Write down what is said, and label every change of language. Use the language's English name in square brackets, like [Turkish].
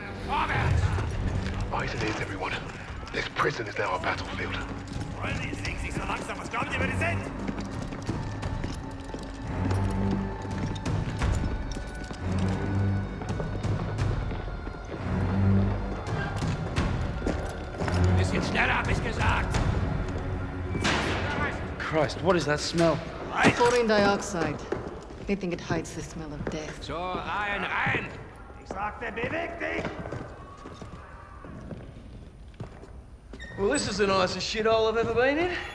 [English] Eyes and ears, everyone. This prison is now our battlefield. [German] Rollen die Dings nicht so langsam. Was glaubt ihr, wer die sind? Bisschen schneller, hab ich gesagt. [English] Christ, what is that smell? Chlorine dioxide. They think it hides the smell of death. [German] So, rein! Ich sagte, beweg dich! [English] Well, this is the nicest shithole I've ever been in.